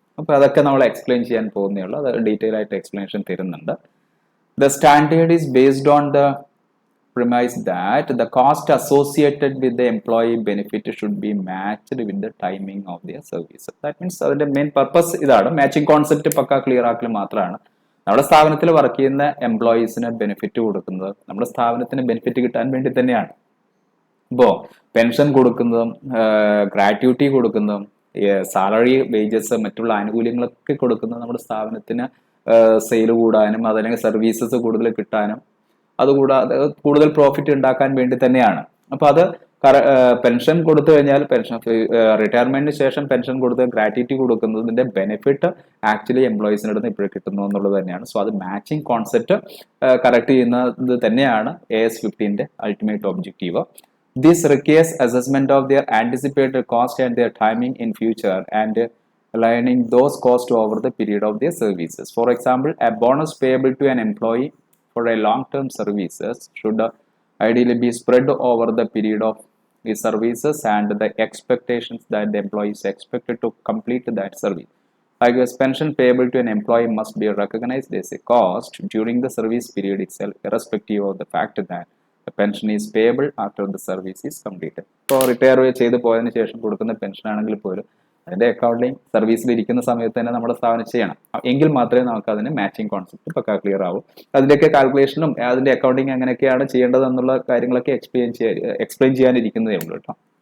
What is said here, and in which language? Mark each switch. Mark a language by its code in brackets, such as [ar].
[ml] അപ്പോൾ അതൊക്കെ നമ്മൾ എക്സ്പ്ലെയിൻ ചെയ്യാൻ പോകുന്നേ ഉള്ളൂ. അത് ഡീറ്റെയിൽ ആയിട്ട് എക്സ്പ്ലനേഷൻ തരുന്നുണ്ട്. [en] The standard is based on the premise that the cost associated with the employee benefit should be matched with the timing of their service. That means [ml] അതിന്റെ മെയിൻ പർപ്പസ് ഇതാണ്. Matching concept പക്ക clear ആക്കൽ മാത്രമാണ്. നമ്മുടെ സ്ഥാപനത്തിൽ work ചെയ്യുന്ന എംപ്ലോയീസിന് benefit കൊടുക്കുന്നത് നമ്മുടെ സ്ഥാപനത്തിന് benefit കിട്ടാൻ വേണ്ടി തന്നെയാണ്. ഇപ്പോൾ പെൻഷൻ കൊടുക്കുന്നതും ഗ്രാറ്റുവിറ്റി കൊടുക്കുന്നതും സാലറി വേജസ് മറ്റുള്ള ആനുകൂല്യങ്ങളൊക്കെ കൊടുക്കുന്നത് നമ്മുടെ സ്ഥാപനത്തിന് സെയിൽ കൂടാനും അതല്ലെങ്കിൽ സർവീസസ് കൂടുതൽ കിട്ടാനും അതുകൂടാതെ കൂടുതൽ പ്രോഫിറ്റ് ഉണ്ടാക്കാൻ വേണ്ടി തന്നെയാണ്. അപ്പൊ അത് പെൻഷൻ കൊടുത്തു കഴിഞ്ഞാൽ പെൻഷൻ റിട്ടയർമെന്റിന് ശേഷം പെൻഷൻ കൊടുത്ത് ഗ്രാറ്റുവിറ്റി കൊടുക്കുന്നതിന്റെ ബെനിഫിറ്റ് ആക്ച്വലി എംപ്ലോയീസിന് അടുത്ത് ഇപ്പോഴും കിട്ടുന്നു എന്നുള്ളത് തന്നെയാണ്. സോ അത് മാച്ചിങ് കോൺസെപ്റ്റ് കറക്റ്റ് ചെയ്യുന്നത് തന്നെയാണ് AS15 ultimate objective. [en] This requires assessment of their anticipated cost and their timing in future and aligning those costs over the period of their services. For example, a bonus payable to an employee for a long-term services should ideally be spread over the period of the services and the expectations that the employee is expected to complete that service. Likewise, pension payable to an employee must be recognized as a cost during the service period itself, irrespective of the fact that the pension is payable after the service is completed. [ml] ഇപ്പോൾ retire ചെയ്ത് പോയതിനു ശേഷം കൊടുക്കുന്ന pension ആണെങ്കിൽ പോലും അതിന്റെ accounting സർവീസിൽ ഇരിക്കുന്ന സമയത്ത് തന്നെ നമ്മുടെ സ്ഥാപനം ചെയ്യണം. എങ്കിൽ മാത്രമേ നമുക്ക് അതിന് മാച്ചിങ് കോൺസെപ്റ്റ് പക്കാ ക്ലിയർ ആവും. അതിന്റെയൊക്കെ കാൽക്കുലേഷനും അതിന്റെ അക്കൗണ്ടിങ് എങ്ങനെയൊക്കെയാണ് ചെയ്യേണ്ടത് എന്നുള്ള കാര്യങ്ങളൊക്കെ എക്സ്പ്ലെയിൻ ചെയ്യാനിരിക്കുന്നതേ ഉള്ളൂ കേട്ടോ.